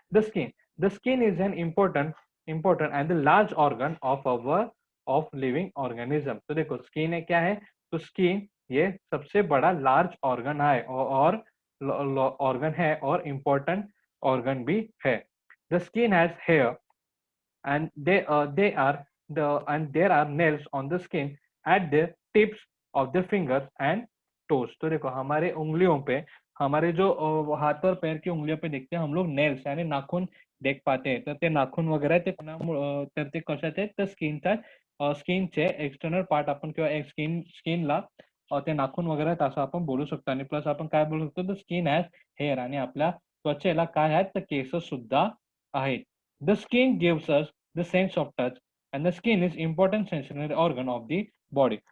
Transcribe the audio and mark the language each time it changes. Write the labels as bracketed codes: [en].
[en] The skin is an important and the large organ of our of living organism. [hi] तो देखो skin है क्या है, तो स्किन ये सबसे बड़ा लार्ज ऑर्गन है और ऑर्गन है और इम्पोर्टेंट ऑर्गन भी है। [en] The skin has hair and they are and there are nails on the skin at the tips of the fingers and toes। [hi] तो देखो हमारे उंगलियों पे, हमारे जो हाथ और पैर की उंगलियों पे देखते हैं हम लोग नेल्स यानी नाखून देख पाते हैं। [mr] तर ते नाखून वगैरे ते तर ते कशाचे आहेत, तर स्किनचे एक्सटर्नल पार्ट आपण किंवा स्किनला ते नाखून वगैरे आहेत असं आपण बोलू शकतो। आणि प्लस आपण काय बोलू शकतो, तर [en] skin has hair, [mr] आणि आपल्या त्वचेला काय आहेत, तर केस सुद्धा आहेत। [en] The skin gives us the sense of touch and the skin is important sensory organ of the body.